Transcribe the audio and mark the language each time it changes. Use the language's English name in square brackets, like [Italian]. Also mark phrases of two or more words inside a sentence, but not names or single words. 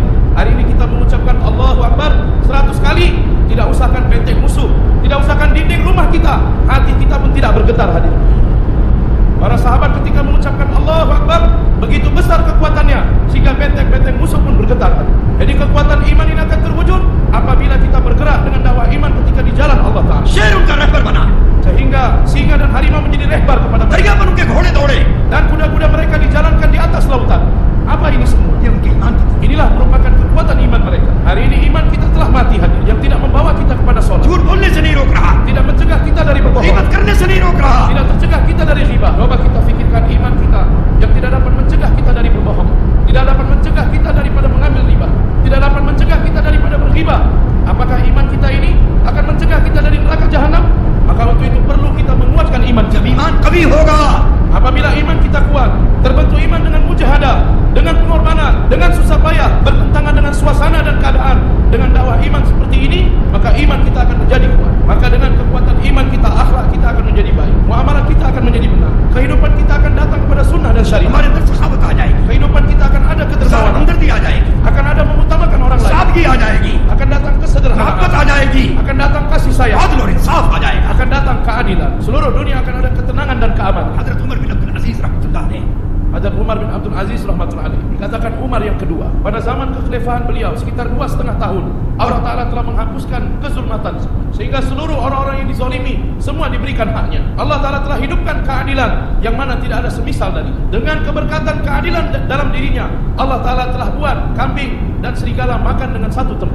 [Indonesian] Hari ini kita mengucapkan [Arabic] الله أكبر [Indonesian] 100 kali, tidak usahkan benteng musuh, tidak usahkan dinding rumah kita, hati kita pun tidak bergetar hadirin. Para sahabat ketika mengucapkan [Arabic] الله أكبر, [Indonesian] begitu besar kekuatannya sehingga benteng-benteng musuh pun bergetar. Jadi kekuatan iman ini akan terwujud apabila kita bergerak dengan dakwah iman ketika di jalan Allah Ta'ala. [Hindi] शेरों का रहबर बना, [Indonesian] Sehingga singa dan harimau menjadi rehbar kepada mereka. [Hindi] दरिया पर उनके घोड़े दौड़े. [Indonesian] Dan kuda-kuda mereka dijalankan di atas lautan. Apa ini semua? [Hindi] ये उनकी ईमान की थी. [Indonesian] Inilah merupakan kekuatan iman mereka. Hari ini iman kita telah mati hadir, yang tidak membawa kita kepada sholat, [Hindi] झूठ बोलने से नहीं रोक रहा, [Indonesian] tidak mencegah kita dari berbohong, [Hindi] गीबत करने से नहीं रोक रहा. [Indonesian] tidak tercegah kita dari riba. Coba kita fikirkan iman kita yang tidak dapat mencegah kita dari berbohong, tidak dapat mencegah kita daripada mengambil riba, tidak dapat mencegah kita daripada berghibah. Apakah iman kita ini akan mencegah kita dari neraka jahanam? Maka untuk itu perlu kita menguatkan iman kita. [Hindi] जब ईमान कभी होगा, [Indonesian] Apabila iman kita kuat, terbentuk iman dengan mujahadah, dengan pengorbanan, dengan susah payah, bertentangan dengan suasana dan keadaan, dengan dakwah iman seperti ini, maka iman kita akan menjadi kuat. Maka dengan kekuatan iman kita, akhlak kita akan menjadi baik, muamalah kita akan menjadi benar, kehidupan kita akan datang kepada sunnah dan syariat. [Hindi] हमारे अंदर सखावत आ जाएगी, [Indonesian] Kehidupan kita akan ada kedermawanan, [Hindi] हमदर्दी आ जाएगी, [Indonesian] akan ada mengutamakan orang lain, [Hindi] सादगी आ जाएगी, [Indonesian] akan datang kesederhanaan, [Hindi] मोहब्बत आ जाएगी, [Indonesian] akan datang kasih sayang, [Hindi] आदल और इंसाफ आ जाएगा. [Indonesian] akan datang keadilan. Seluruh dunia akan ada ketenangan dan keamanan. [Hindi] हजरत उमर बिन अब्दुल अजीज रहमतुल्लाह ने [Indonesian] dan Umar bin Abdul Aziz [Arabic] رحمة الله عليه. [Indonesian] Dikatakan Umar yang kedua. Pada zaman kekhalifahan beliau sekitar 2,5 tahun, Allah Ta'ala telah menghapuskan kezulmatan, sehingga seluruh orang-orang yang dizalimi semua diberikan haknya. Allah Ta'ala telah hidupkan keadilan yang mana tidak ada semisal dari. Dengan keberkatan keadilan dalam dirinya, Allah Ta'ala telah buat kambing dan serigala makan dengan satu tempat.